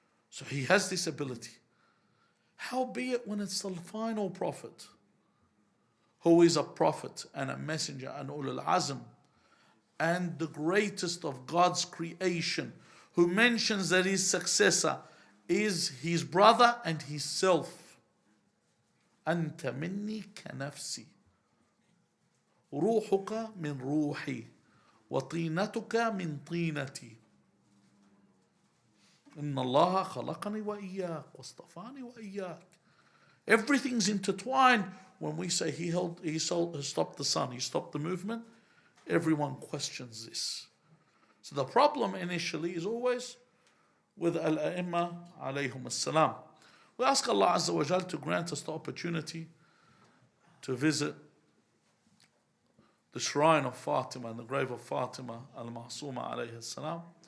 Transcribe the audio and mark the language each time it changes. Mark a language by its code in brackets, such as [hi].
[en] So he has this ability. Howbeit when it's the final prophet, who is a prophet and a messenger and Ulul Azm, and the greatest of God's creation, who mentions that his successor is his brother and himself. [ar] أنت مني كنفسي روحك من روحي وطينتك من طينتي إن الله خلقني وإياك واصطفاني وإياك. [en] Everything's intertwined. When we say he stopped the sun, he stopped the movement, everyone questions this. So the problem initially is always with Al-A'imma alayhum as-salam. We ask Allah Azza wa Jal to grant us the opportunity to visit the shrine of Fatima and the grave of Fatima, Al-Masooma-Sheikh salam.